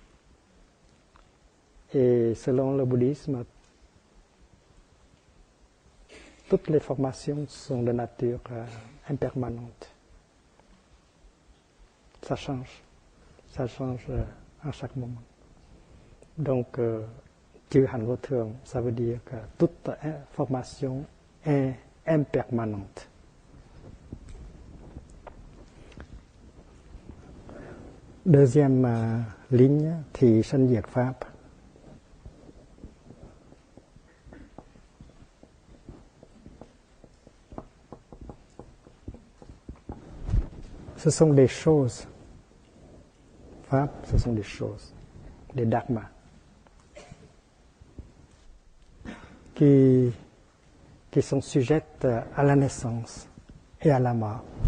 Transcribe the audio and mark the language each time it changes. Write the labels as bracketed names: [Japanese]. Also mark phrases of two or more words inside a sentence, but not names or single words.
[French] Et selon le bouddhisme, toutes les formations sont de nature impermanente. Ça change à chaque moment. Donc, [Vietnamese] chữ Hàn vô thường, [French] ça veut dire que toute formation est impermanente. Deuxième ligne [Vietnamese] thì sanh diệt pháp. [French] Ce sont des choses. Pháp, ce sont des choses, des dharmas, qui sont sujettes à la naissance et à la mort.